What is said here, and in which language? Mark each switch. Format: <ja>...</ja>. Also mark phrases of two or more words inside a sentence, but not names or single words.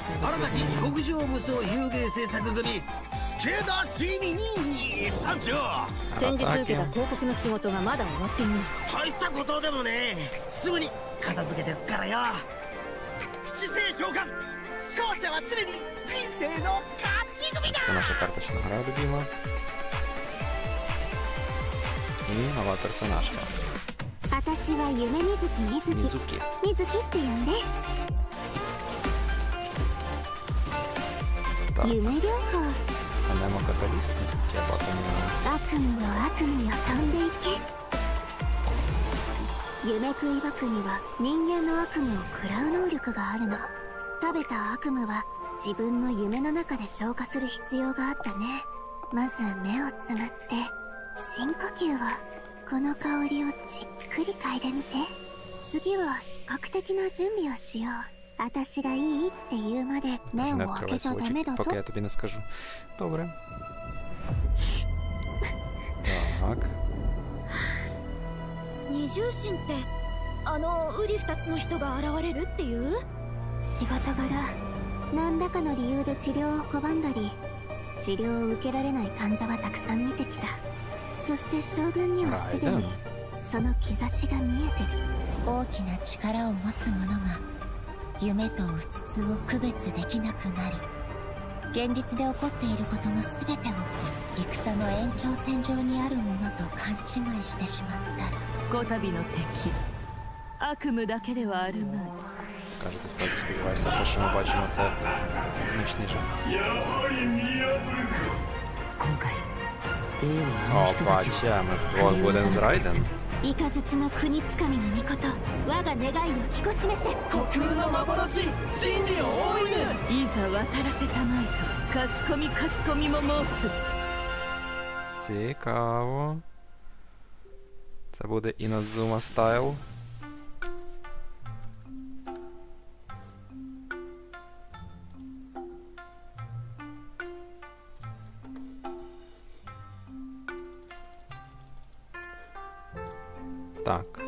<ja>新たに極上無双遊芸制作組スケダついに参上。先日受けた広告の仕事がまだ終わっていない。大したことでもね、すぐに片付けてくからよ。七星召喚、勝者は常に人生の勝ち組だ。</ja> <uk>Це наша карточна гра любима. І нова персонажка.</uk> <ja>私は夢みずきみずき。みずきって呼んで。夢療法。</ja> <uk>Анемо каталіст, наскільки я пам'ятаю.</uk> <ja>悪夢よ悪夢よ飛んでいけ。夢食い爆には人間の悪夢を食らう能力があるの。食べた悪夢は自分の夢の中で消化する必要があったね。まず目をつむって深呼吸を。この香りをじっくり嗅いでみて。次は視覚的な準備をしよう。私がいいって言うまで目を開けちゃダメだぞ。</ja> <uk>Поки я тобі не скажу. Добре. Так.</uk> <ja>二重心ってウリ二つの人が現れるっていう？仕事柄何らかの理由で治療を拒んだり治療を受けられない患者はたくさん見てきた。そして将軍にはすでにその兆しが見えてる。大きな力を持つ者が夢とうつつを区別できなくなり、現実で起こっていることの全てを戦の延長線上にあるものと勘違いしてしまったら、こたびの敵悪夢だけではあるまい。</ja> <uk>Кажете, сподіваюся, все, що ми бачимо, це нічний жах.</uk> <ja>今回</ja> <uk>Опа, ча, ми вдвох будемо з Райден.</uk> <ja>イカズチの国つかみの御事我が願いを聞こしめせ虚空の幻真理を追いぬいざ渡らせたまえとかしこみかしこみも申す。</ja> <uk>Цікаво. Це буде Інадзума стайл. Так.</uk>